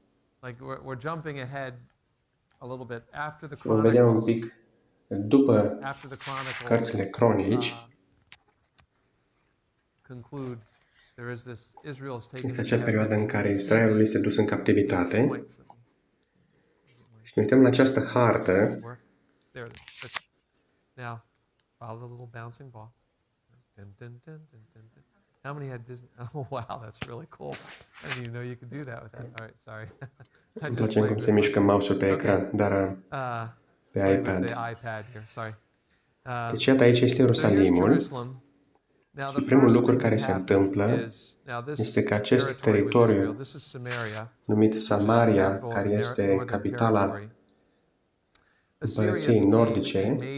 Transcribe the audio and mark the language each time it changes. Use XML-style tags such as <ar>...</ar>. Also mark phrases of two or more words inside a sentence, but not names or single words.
<ro>Și vom vedea un pic după cărțile cronici. Este acea perioadă în care Israelul este dus în captivitate. Și ne uităm la această hartă.</ro> <en>How many had Disney? Oh, wow, that's really cool. I didn't even know you could do that with that. All right, sorry.</en> <ro>Îmi place cum se mișcă mouse-ul pe ecran, dar pe iPad. Deci, iată, aici este Ierusalimul. Și primul lucru care se întâmplă este că acest teritoriu numit Samaria, care este capitala împărăției nordice,</ro>